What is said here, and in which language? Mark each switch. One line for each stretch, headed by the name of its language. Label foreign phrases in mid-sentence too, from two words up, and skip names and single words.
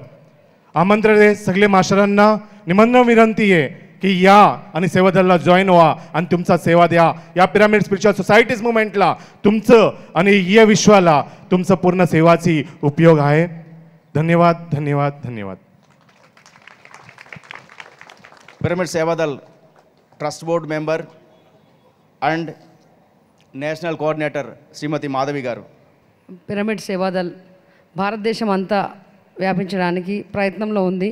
Marathi: आमंत्रण आहे सगळे मास्टरांना, निमंत्रण विनंती आहे की या आणि सेवादलला जॉईन व्हा आणि तुमचा सेवा द्या. या पिरामिड स्पिरिच्युअल सोसायटीज मुवमेंटला तुमचं आणि या विश्वाला तुमचं पूर्ण सेवाची उपयोग आहे. धन्यवाद, धन्यवाद, धन्यवाद.
Telugu: పిరమిడ్ సేవాదల్ ట్రస్ట్
English: Board Member and National Coordinator
Telugu: శ్రీమతి మాధవి గారు. పిరమిడ్ సేవాదల్ భారతదేశం అంతా వ్యాపించడానికి ప్రయత్నంలో ఉంది.